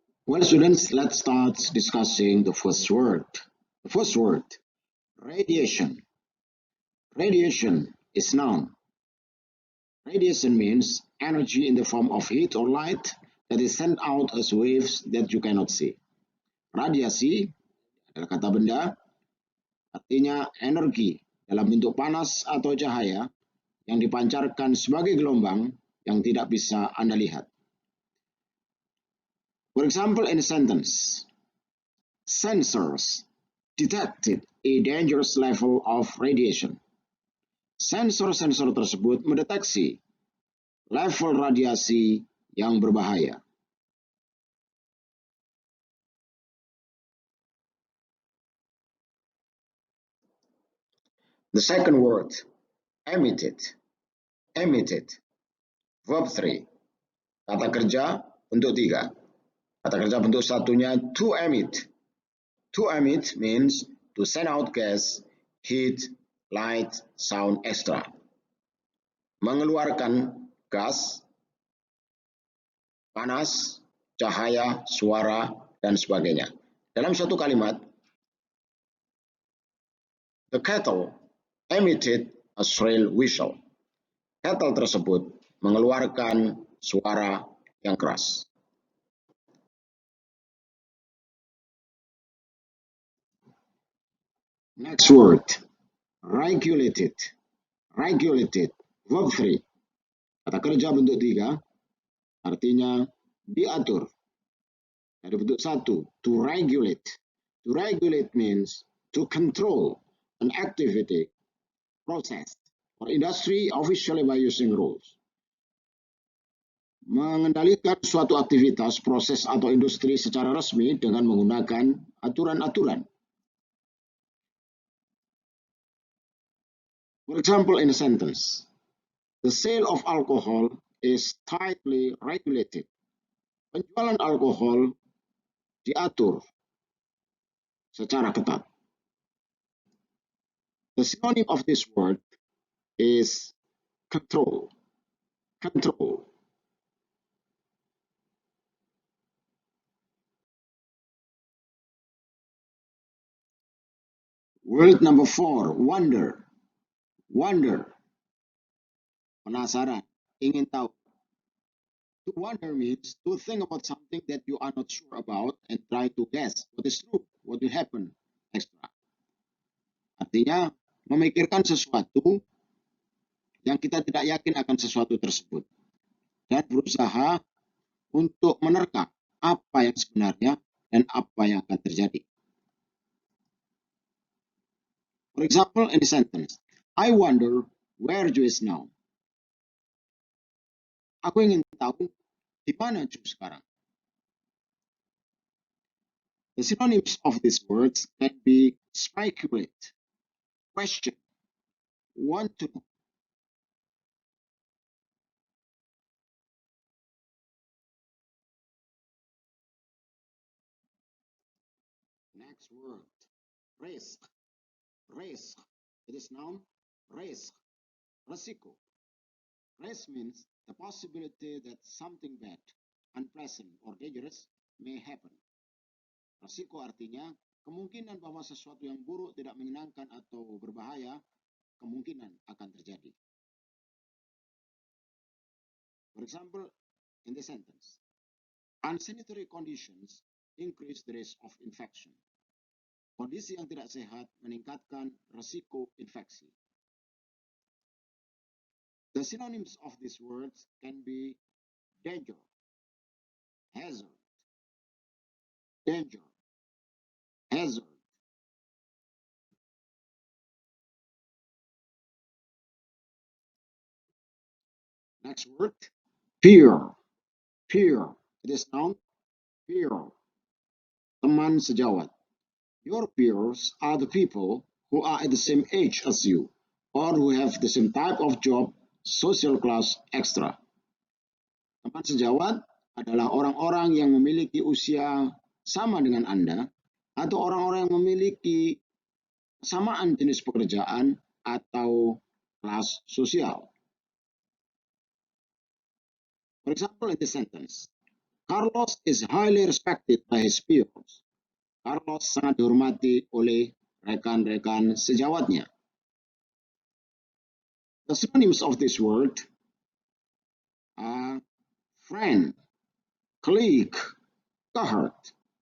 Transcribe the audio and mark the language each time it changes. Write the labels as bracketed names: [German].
[English] Well, students, let's start discussing the first word. The first word, radiation. Radiation is noun. Radiation means energy in the form of heat or light that is sent out as waves that you cannot see. [Indonesian] Radiasi adalah kata benda, artinya energi dalam bentuk panas atau cahaya yang dipancarkan sebagai gelombang yang tidak bisa Anda lihat. [English] For example, in a sentence, sensors detected a dangerous level of radiation. [Indonesian] Sensor-sensor tersebut mendeteksi level radiasi yang berbahaya. [English] The second word, emitted. Emitted. Verb 3. [Indonesian] Kata kerja bentuk 3. Kata kerja bentuk satunya to emit. [English] To emit means to send out gas, heat, light, sound, etc. [Indonesian] Mengeluarkan gas, panas, cahaya, suara, dan sebagainya. Dalam suatu kalimat, [English] the kettle emitted a shrill whistle. [Indonesian] Kettle tersebut mengeluarkan suara yang keras. [English] Next word, regulated. Regulated, verb 3. [Indonesian] Kata kerja bentuk 3, artinya diatur. Dari bentuk 1, to regulate. [English] To regulate means to control an activity, process, or industry officially by using rules. [Indonesian] Mengendalikan suatu aktivitas, proses, atau industri secara resmi dengan menggunakan aturan-aturan. [English] For example, in a sentence, the sale of alcohol is tightly regulated. [Indonesian] Penjualan alkohol diatur secara ketat. [English] The synonym of this word is control. Control. Word number 4, wonder. Wonder. [Indonesian] Penasaran, ingin tahu. [English] To wonder means to think about something that you are not sure about and try to guess what is true, what will happen, etc. Artinya, [Indonesian] memikirkan sesuatu yang kita tidak yakin akan sesuatu tersebut, dan berusaha untuk menerka apa yang sebenarnya dan apa yang akan terjadi. [English] For example, in the sentence, I wonder where Joe is now. [Indonesian] Aku ingin tahu di mana Joe sekarang. [English] The synonyms of these words can be speculate, question, want to know. Next word, risk. Risk. It is noun, risk. Resiko. Risk means the possibility that something bad, unpleasant, or dangerous may happen. [Indonesian] Resiko artinya kemungkinan bahwa sesuatu yang buruk, tidak menyenangkan, atau berbahaya kemungkinan akan terjadi. [English] For example, in the sentence, unsanitary conditions increase the risk of infection. [Indonesian] Kondisi yang tidak sehat meningkatkan risiko infeksi. [English] The synonyms of these words can be danger, hazard, danger, hazard. Next word, peer. Peer. It is noun, peer. [Indonesian] Teman sejawat. [English] Your peers are the people who are at the same age as you, or who have the same type of job, social class, etc. [Indonesian] Teman sejawat adalah orang-orang yang memiliki usia sama dengan Anda, atau orang-orang yang memiliki kesamaan jenis pekerjaan atau kelas sosial. [English] For example, in this sentence, Carlos is highly respected by his peers. [Indonesian] Carlos sangat dihormati oleh rekan-rekan sejawatnya. [English] The synonyms of this word are friend, colleague, cohort.